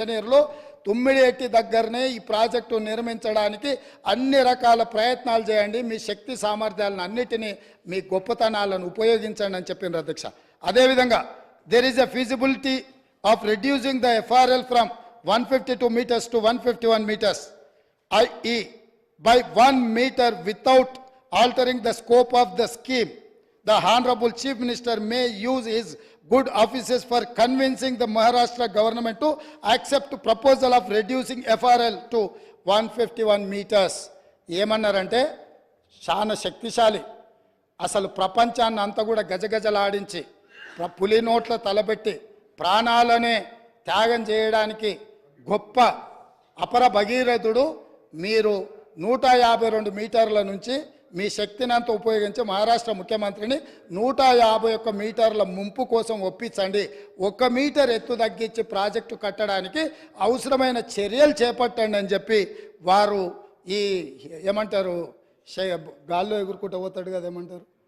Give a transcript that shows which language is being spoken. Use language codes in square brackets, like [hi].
[te] ఇంజనీర్లు తుమ్మిడిఎట్టి దగ్గరనే ఈ ప్రాజెక్టు నిర్మించడానికి అన్ని రకాల ప్రయత్నాలు చేయండి, మీ శక్తి సామర్థ్యాలను అన్నిటినీ మీ గొప్పతనాలను ఉపయోగించండి అని చెప్పిన అధ్యక్ష. అదేవిధంగా [en] there is a feasibility of reducing the FRL from 152 meters to 151 meters, i.e. by 1 meter without altering the scope of the scheme. The Honorable Chief Minister may use his good offices for convincing the Maharashtra government to accept proposal of reducing FRL to 151 meters. [te] ఏమన్నారంటే చాలా శక్తిశాలి, అసలు ప్రపంచాన్ని అంతా కూడా గజగజలాడించి పులి నోట్ల తలబెట్టి ప్రాణాలనే త్యాగం చేయడానికి గొప్ప అపర భగీరథుడు. మీరు 152 మీటర్ల నుంచి మీ శక్తిని అంతా ఉపయోగించి మహారాష్ట్ర ముఖ్యమంత్రిని 151 మీటర్ల ముంపు కోసం ఒప్పించండి, 1 మీటర్ ఎత్తు తగ్గించి ప్రాజెక్టు కట్టడానికి అవసరమైన చర్యలు చేపట్టండి అని చెప్పి వారు ఈ ఏమంటారు గాల్లో ఎగురుకుంటూ పోతాడు కదా, ఏమంటారు